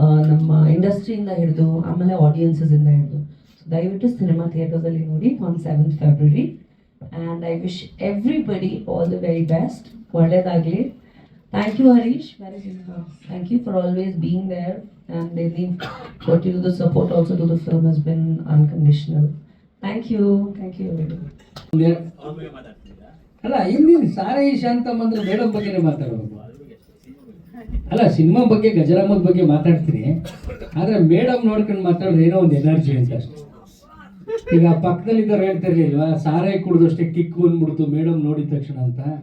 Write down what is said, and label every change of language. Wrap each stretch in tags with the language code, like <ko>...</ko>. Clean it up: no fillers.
<kn>ನಮ್ಮ ಇಂಡಸ್ಟ್ರಿಯಿಂದ ಹಿಡಿದು ಆಮೇಲೆ ಆಡಿಯನ್ಸಸ್ಸಿಂದ ಹಿಡಿದು. ಸೊ ದಯವಿಟ್ಟು ಸಿನಿಮಾ ಥಿಯೇಟರ್ಸಲ್ಲಿ ನೋಡಿ on 7th February.</kn> <en>And I wish everybody all the very best.</en> <kn>ಒಳ್ಳೆಯದಾಗಲಿ.</kn> <en>Thank you Harish, thank you for always being there. And they think what you do, the support also to the film has been unconditional. Thank you everyone.</en> <kn>ಅಲ್ಲ ಹಿಂದಿನ ಸಾರಾಯಿ ಶಾಂತಮ್ಮ ಅಂದ್ರೆ madam ಬಗ್ಗೆನೇ ಮಾತಾಡೋದು. ಅಲ್ಲ cinema ಬಗ್ಗೆ ಗಜರಾಮದ ಬಗ್ಗೆ ಮಾತಾಡ್ತೀನಿ, ಆದ್ರೆ ಮೇಡಮ್ ನೋಡ್ಕೊಂಡು ಮಾತಾಡೋದು ಏನೋ ಒಂದು ಎನರ್ಜಿ ಅಂತ ಅಷ್ಟೇ. ಈಗ ಪಕ್ಕದಲ್ಲಿದ್ದವ್ರು ಹೇಳ್ತಿರ್ಲಿಲ್ವಾ, ಸಾರಾಯಿ ಕುಡಿದಷ್ಟೇ ಕಿಕ್ ಬಂದ್ಬಿಡ್ತು ಮೇಡಮ್ ನೋಡಿದ ತಕ್ಷಣ ಅಂತ.</kn>